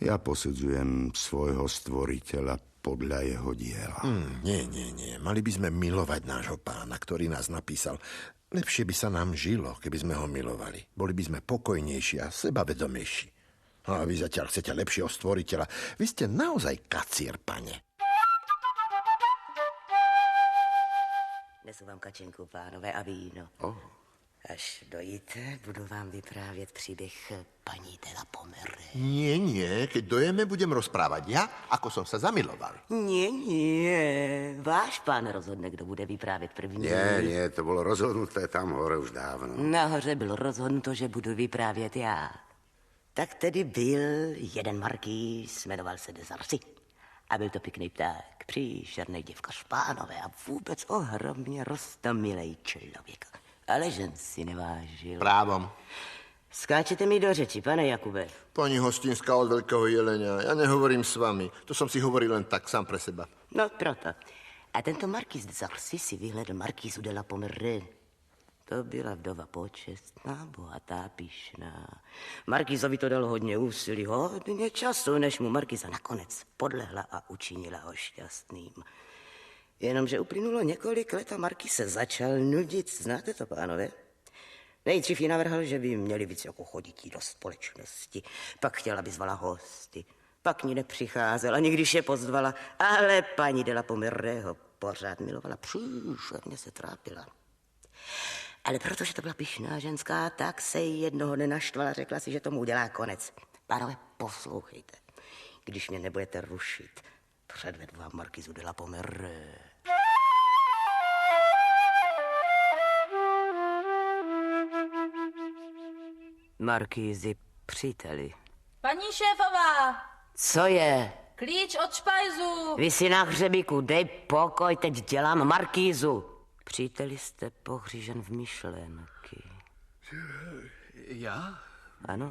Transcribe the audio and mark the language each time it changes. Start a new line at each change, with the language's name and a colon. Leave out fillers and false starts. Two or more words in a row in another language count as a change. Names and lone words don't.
Slovak: Ja posudzujem svojho stvoriteľa podľa jeho diela. Nie. Mali by sme milovať nášho pána, ktorý nás napísal. Lepšie by sa nám žilo, keby sme ho milovali. Boli by sme pokojnejší a sebavedomejší. A vy zatiaľ chcete lepšieho stvoriteľa. Vy ste naozaj kacír, pane.
Czech: Nesu vám kačenku, pánové, a víno. Až dojíte, budu vám vyprávět příběh paní de la Pommeraye.
Slovak: Nie, keď dojeme, budem rozprávať ja, ako som sa zamiloval. Nie,
Czech: váš pán rozhodne, kdo bude vyprávět první.
Slovak: Nie, to bolo rozhodnuté tam hore už dávno.
Czech: Nahoře bylo rozhodnuto, že budu vyprávět já. Tak tedy byl jeden markýz, jmenoval se de Zarcy. A byl to pěkný pták, příšerný děvka špánové a vůbec ohromně roztomilej člověk. Ale žen si nevážil.
Slovak: Právom.
Czech: Skáčete mi do řeči, pane Jakube.
Slovak: Pani Hostinská od Veľkého jelenia, ja nehovorím s vami. To som si hovoril len tak, sám pre seba.
Czech: No, proto. A tento markýz de Zarcy si vyhledl markýzu de la Pommeraye. To byla vdova počestná, bohatá, pyšná. Markýzovi to dalo hodně úsilí, hodně času, než mu markýza nakonec podlehla a učinila ho šťastným. Jenomže uplynulo několik let a markýz se začal nudit. Znáte to, pánové? Nejdřív jí navrhl, že by měli víc jako chodití do společnosti. Pak chtěla, aby zvala hosty. Pak ní nepřicházela, ani když je pozvala. Ale paní de la Pommeraye ho pořád milovala. Příšerně se trápila. Ale protože to byla pyšná ženská, tak se jí jednoho dne naštvala, řekla si, že tomu udělá konec. Pánové, poslouchejte. Když mě nebudete rušit, předvedu vám markýzu de la Pommeraye. Markýzi, příteli. Paní šéfová! Co je? Klíč od špajzu! Vy si na hřebíku, dej pokoj, teď dělám markýzu. Příteli, jste pohřížen v myšlenky. Já? Ano.